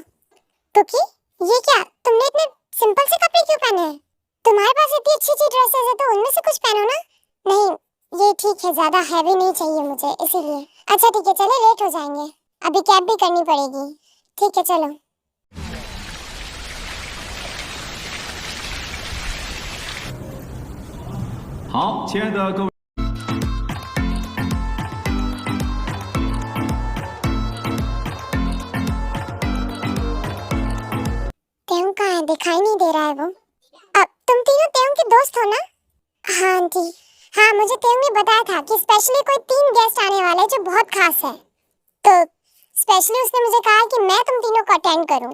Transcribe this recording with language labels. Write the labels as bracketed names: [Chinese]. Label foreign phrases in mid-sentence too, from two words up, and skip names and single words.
[Hindi] कुकी, ये क्या, तुमने इतने सिंपल से कपड़े क्यों पहने हैं? तुम्हारे पास इतनी अच्छी अच्छी ड्रेसेस है तो उनमें से कुछ पहनो ना। नहीं, ये ठीक है, ज्यादा हैवी नहीं चाहिए मुझे, इसीलिए। अच्छा ठीक है, चले, लेट हो जाएंगे, अभी कैब भी करनी पड़ेगी। ठीक है चलो। [Chinese] 好，亲爱的各位。 [Hindi] तेयंग कहाँ है? दिखाई नहीं दे रहा है वो। अब तुम तीनों तेयंग के दोस्त हो ना? हाँ आंटी। हाँ, मुझे तेयंग ने बताया था कि स्पेशली कोई 3 गेस्ट आने वाले हैं जो बहुत खास है, तो स्पेशली उसने मुझे कहा कि मैं तुम तीनों को अटेंड करूं।